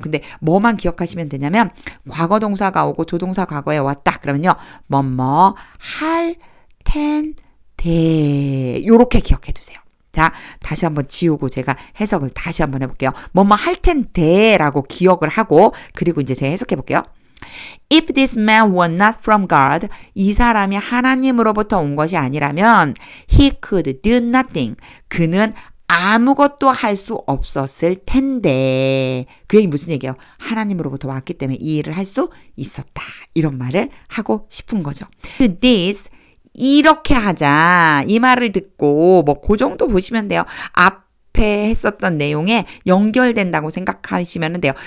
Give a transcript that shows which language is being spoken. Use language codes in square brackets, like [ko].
[ko] 근데 뭐만 기억하시면 되냐면 과거 동사가 오고 조동사 과거에 왔다. 그러면요. 뭐뭐 할 텐데 요렇게 기억해 두세요. 자, 다시 한번 지우고 제가 해석을 다시 한번 해볼게요. 뭐뭐 할 텐데라고 기억을 하고 그리고 이제 제가 해석해 볼게요. [en] If this man were not from God, [ko] 이 사람이 하나님으로부터 온 것이 아니라면 [en] he could do nothing. [ko] 그는 아무것도 할 수 없었을 텐데. 그 얘기 무슨 얘기예요? 하나님으로부터 왔기 때문에 이 일을 할 수 있었다. 이런 말을 하고 싶은 거죠. This 이렇게 하자. 이 말을 듣고 뭐 그 정도 보시면 돼요. 앞에 했었던 내용에 연결된다고 생각하시면 돼요.